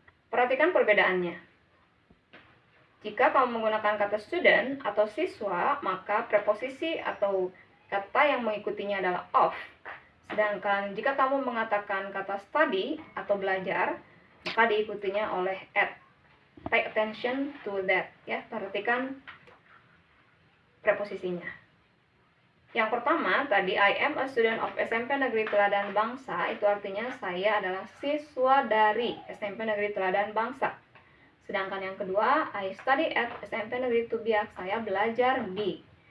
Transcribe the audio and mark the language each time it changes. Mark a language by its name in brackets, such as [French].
[Indonesian] Perhatikan perbedaannya. Jika kamu menggunakan kata student atau siswa, maka preposisi atau kata yang mengikutinya adalah of. Sedangkan jika kamu mengatakan kata study atau belajar, maka diikutinya oleh at. [English] Pay attention to that, ya. [Indonesian] Perhatikan preposisinya. Yang pertama, tadi [English] I am a student of SMP Negeri Teladan Bangsa, [Indonesian] itu artinya saya adalah siswa dari SMP Negeri Teladan Bangsa. Sedangkan yang kedua, [English] I study at SMP Negeri Tubiak, [Indonesian] saya belajar di.